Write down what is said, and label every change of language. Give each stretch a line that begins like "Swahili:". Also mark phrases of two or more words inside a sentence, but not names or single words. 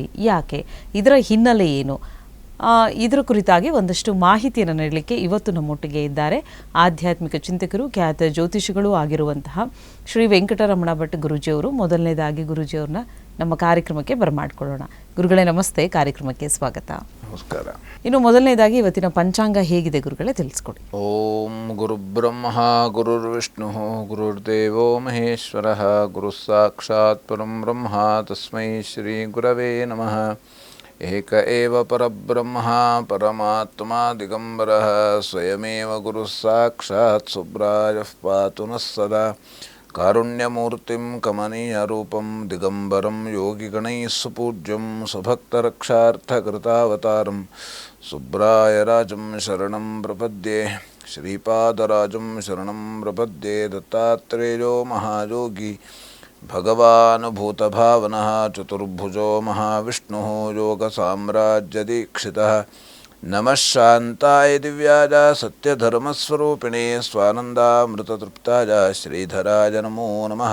Kannada: ಯಾಕೆ, ಇದರ ಹಿನ್ನೆಲೆ ಏನು, ಇದರ ಕುರಿತಾಗಿ ಒಂದಷ್ಟು ಮಾಹಿತಿಯನ್ನು ನೀಡಲಿಕ್ಕೆ ಇವತ್ತು ನಮ್ಮೊಟ್ಟಿಗೆ ಇದ್ದಾರೆ ಆಧ್ಯಾತ್ಮಿಕ ಚಿಂತಕರು, ಖ್ಯಾತ ಜ್ಯೋತಿಷಿಗಳು ಆಗಿರುವಂತಹ ಶ್ರೀ ವೆಂಕಟರಮಣ ಭಟ್ ಗುರುಜಿಯವರು. ಮೊದಲನೇದಾಗಿ ಗುರುಜಿಯವ್ರನ್ನ ನಮ್ಮ ಕಾರ್ಯಕ್ರಮಕ್ಕೆ ಬರಮಾಡ್ಕೊಳ್ಳೋಣ. ಗುರುಗಳೇ ನಮಸ್ತೆ, ಕಾರ್ಯಕ್ರಮಕ್ಕೆ ಸ್ವಾಗತ. ನಮಸ್ಕಾರ. ಇನ್ನು ಮೊದಲನೇದಾಗಿ ಇವತ್ತಿನ ಪಂಚಾಂಗ ಹೇಗಿದೆ ಗುರುಗಳೇ, ತಿಳಿಸ್ಕೊಡಿ.
Sanskrit: ಓಂ ಗುರುಬ್ರಹ್ಮ ಗುರುರ್ವಿಷ್ಣು ಗುರುರ್ದೇವೋ ಮಹೇಶ್ವರ ಗುರು ಸಾಕ್ಷಾತ್ ಪರಂ ಬ್ರಹ್ಮ ತಸ್ಮೈ ಶ್ರೀ ಗುರವೇ ನಮಃ. ಏಕ ಏವ ಪರಬ್ರಹ್ಮ ಪರಮಾತ್ಮ ದಿಗಂಬರಃ ಸ್ವಯಮೇವ ಗುರು ಸಾಕ್ಷಾತ್ ಸುಬ್ರಾಯಃ ಪಾತು ನಃ ಸದಾ. ಕಾರುಣ್ಯಮೂರ್ತಿಂ ಕಮನೀಯರೂಪಂ ದಿಗಂಬರಂ ಯೋಗಿಗಣೈಃ ಸುಪೂಜ್ಯಂ ಸ್ವಭಕ್ತರಕ್ಷಾರ್ಥಕೃತಾವತಾರಂ ಸುಬ್ರಾಯರಾಜಂ ಶರಣಂ ಪ್ರಪದ್ಯೆ. ಶ್ರೀಪಾದರಾಜಂ ಶರಣಂ ಪ್ರಪದ್ಯೆ. ದತ್ತಾತ್ರೇಯೋ ಮಹಾಯೋಗಿ ಭಗವಾನುಭೂತಭಾವನಃ ಚತುರ್ಭುಜೋ ಮಹಾವಿಷ್ಣುಃ ಯೋಗಸಾಮ್ರಾಜ್ಯದೀಕ್ಷಿತಃ. ನಮಃ ಶಾಂತಾಯ ದಿವ್ಯಾಯ ಸತ್ಯಧರ್ಮಸ್ವರೂಪಿಣೇ ಸ್ವಾನಂದಾಮೃತತೃಪ್ತಾಯ ಶ್ರೀಧರಾಯ ನಮೋ ನಮಃ.